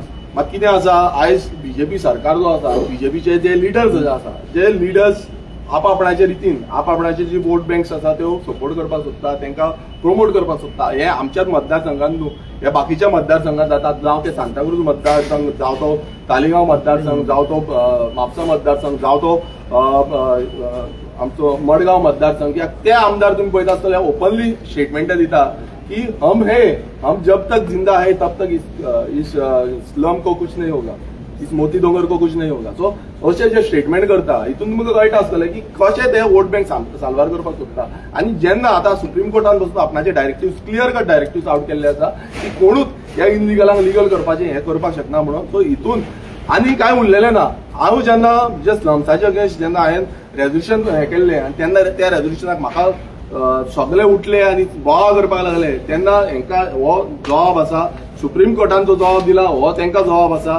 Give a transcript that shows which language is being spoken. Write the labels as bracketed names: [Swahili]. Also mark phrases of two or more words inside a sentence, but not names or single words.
[Konkani] मात कितें आसा, आयज बीजेपी सरकार जो आसा, बीजेपीचे जे लिडर्स जे आसा, जे लिडर्स आपापणाच्या रितीन आपापणाचे जी [English] vote banks [Konkani] आसा त्यो सपोर्ट करपाक सोदता, तांकां प्रमोट करपाक सोदता. हे आमच्याच मतदारसंघात न्हू, हे बाकीच्या मतदारसंघात जातात. जावं ते सांताक्रूज मतदारसंघ, जावं तो तालिगांव मतदारसंघ, जावं तो म्हापसा मतदारसंघ, जावं तो आमचो मडगांव मतदारसंघ. ते आमदार तुम्ही पळयता आसतले [English] openly statement [Konkani] दिता कि [Hindi] हम जब तक जिंदा है तब तक इस स्लम को कुछ नहीं होगा, इस मोती दोंगर को कुछ नहीं होगा. [Konkani] सो अशें जे स्टेटमेंट करता हितून तुमकां कळटा आसतलें की कशें ते [English] vote bank [Konkani] साल्वार करपाक सोदता. आनी जेन्ना आतां सुप्रीम कोर्टान बसून आपणाचे डायरेक्टिव्ह [English] clear cut directive out [Konkani] केल्ले आसा की कोणूच ह्या इनलिगलांक लिगल करपाचें हें करपाक शकना म्हणून. सो हितून आनी कांय उरलेलें ना. हांव जेन्ना जे स्लम्साचे अगेन्स्ट जेन्ना हांवें रेजोल्युशन हें केल्लें आनी तेन्ना त्या रेजोल्युशनाक म्हाका सगळे उठले आनी बोवाळ करपाक लागले तेन्ना हांकां हो जबाब आसा, सुप्रीम कोर्टान जो जबाब दिला हो तांकां जबाब आसा.